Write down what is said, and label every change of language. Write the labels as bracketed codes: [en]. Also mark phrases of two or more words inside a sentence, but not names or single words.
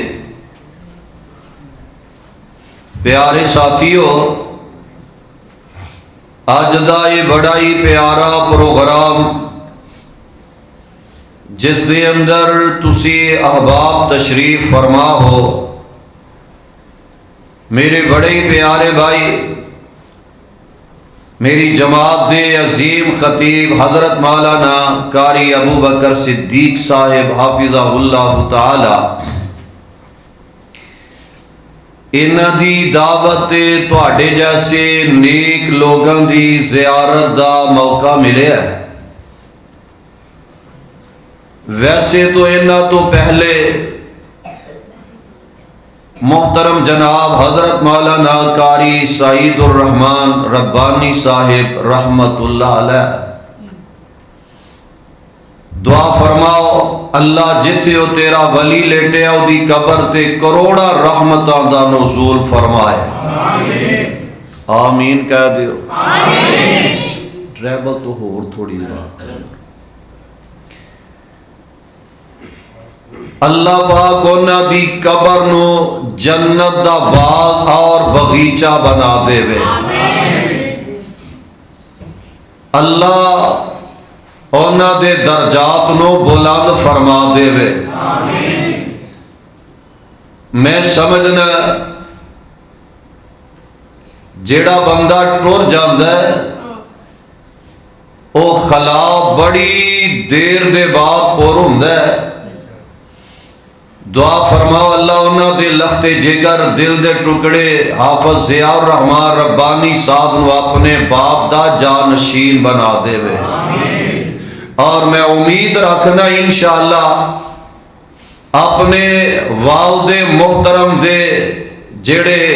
[pa] پیارے ساتھیو، اج دا یہ بڑا ہی پیارا پروگرام جس دے اندر تسی احباب تشریف فرما ہو، میرے بڑے ہی پیارے بھائی، میری جماعت دے عظیم خطیب حضرت مولانا قاری ابو بکر صدیق صاحب [ar] حافظہ اللہ تعالی، [pa] انہاں دی دعوت تواڈے جیسے نیک لوگاں دی زیارت دا موقع ملے ہے۔ ویسے تو انہاں تو پہلے محترم جناب حضرت مولانا قاری سعید الرحمن ربانی صاحب [ar] رحمت اللہ علیہ [pa] دعا فرماؤ اللہ جتھے او تیرا ولی لیٹے او دی قبر تے کروڑا رحمتاں دا نزول فرمائے، آمین آمین کہہ دیو، آمین۔ ٹریبل تو ہور تھوڑی بات ہے۔ اللہ پاک انہاں دی قبر نو جنت دا باغ اور بغیچہ بنا دے وے، اللہ انہاں دے درجات نو بلند فرما دے وے۔ میں سمجھنا جیڑا بندہ ٹر جاندا ہے او خلا بڑی دیر دے بعد پور ہوندا ہے۔ دعا فرماؤ اللہ انہاں دے لخت جگر دل دے ٹکڑے حافظ ضیاء الرحمان ربانی صاحب نو اپنے باپ دا جانشین بنا دے وے، اور میں امید رکھنا انشاءاللہ اپنے والد محترم دے جڑے